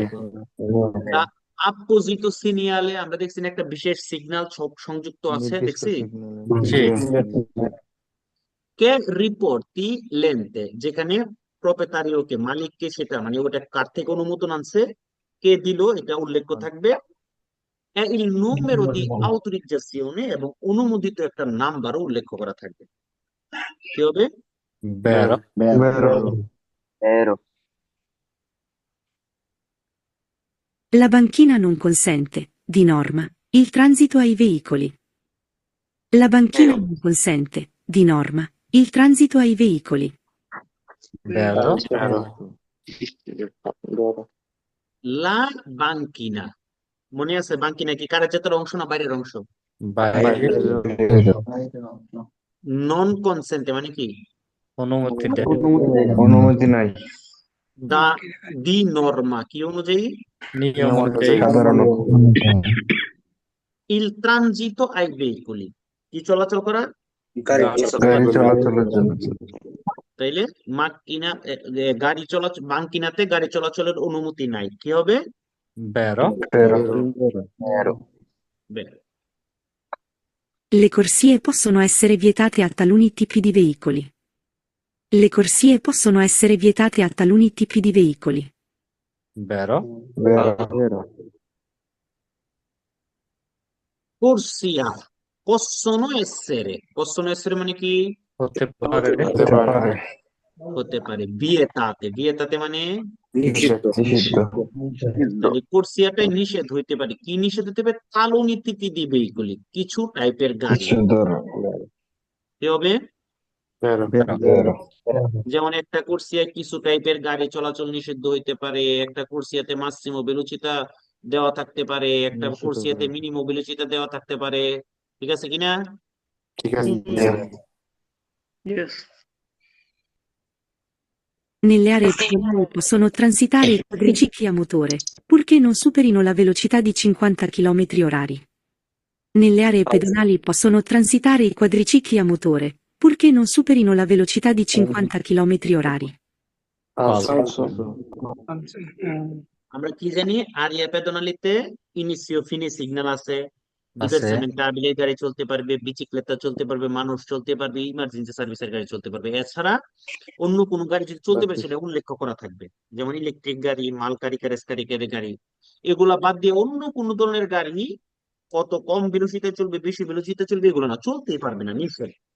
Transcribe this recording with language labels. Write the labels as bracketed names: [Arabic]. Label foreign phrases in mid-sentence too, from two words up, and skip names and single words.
[Bangla] আপোজিটো সিগন্যালে আমরা দেখছি না একটা বিশেষ সিগন্যাল সংযুক্ত আছে, দেখছি জি। [Italian] che riporti l'ente, [Bangla] যেখানে প্রপ্রেতারিওকে মালিককে সেটা মানে ওটা কার থেকে অনুমোদন আনছে, কে দিল এটা উল্লেখ থাকবে। [Italian] il numero di autorizzazione [Bangla] এবং অনুমোদিত একটা নাম্বারও উল্লেখ করা থাকবে। কি হবে? [Italian] Vero. Vero. La banchina non consente, di norma, il transito ai veicoli. La banchina non consente, di norma, il transito ai veicoli. Vero. la banchina, [Bangla] মনে আছে বাঙ্কিনা কি কার্যতের অংশ না বাইরের অংশ? বাইরে [Italian] non consente [Bangla] মানে কি অনুমতি দেয় অনুমতি নাই। [Italian] di norma [Bangla] কি অনুযায়ী? নিয়ম অনুযায়ী [Italian] il transito ai veicoli [Bangla] কি চলাচল করা? গাড়ি চলাচলের জন্য। তাইলে মাক্কিনা গাড়ি চলাচল, বাঙ্কিনাতে গাড়ি চলাচলের অনুমতি নাই। কি হবে? [Italian] Vero. Vero. Le corsie possono essere vietate a taluni tipi di veicoli. Le corsie possono essere vietate a taluni tipi di veicoli. Vero. Corsia possono essere [Bangla] মানে কি হতে পারে হতে পারে [Italian] vietate, vietate [Bangla] মানে নিষিদ্ধ। তাহলে কোর্সিয়াটাই নিষেধ হইতে পারে। কি নিষেধ হতে পারে? [Italian] taluni tipi di veicoli, [Bangla] কিছু টাইপের গাড়ি। কি হবে? যেমন একটা কোর্সিয়ায় কিছু টাইপের গাড়ি চলাচল নিষিদ্ধ হইতে পারে, একটা কোর্সিয়াতে [Italian] massimo velocità [Bangla] দেওয়া থাকতে পারে, একটা কোর্সিয়াতে [Italian] minimo velocità [Bangla] দেওয়া থাকতে পারে। ঠিক আছে কিনা? ঠিক আছে। Yes. [Italian] Nelle aree pedonali possono transitare i quadricicli a motore, purché non superino la velocità di 50 km/h. Nelle aree pedonali possono transitare i quadricicli a motore, purché non superino la velocità di 50 km/h. [Bangla] আমরা কি জানি [Italian] area pedonali inizio fine [Bangla] সিগন্যাল আছে, ডিভারসামেন্টাবিলে গাড়ি চলতে পারবে, বিচিক্লেতা চলতে পারবে, মানুষ চলতে পারবে, ইমার্জেন্সি সার্ভিসের গাড়ি চলতে পারবে। এছাড়া অন্য কোনো গাড়ি যদি চলতে পারে সেটা উল্লেখ করা থাকবে, যেমন ইলেকট্রিক গাড়ি, মাল গাড়ি, ক্যারেজ গাড়ি, গাড়ি এগুলা বাদ দিয়ে অন্য কোন ধরনের গাড়ি কত কম ভেলোসিটিতে চলবে, বেশি ভেলোসিটিতে চলবে, এগুলো না, চলতেই পারবে না, নিষেধ।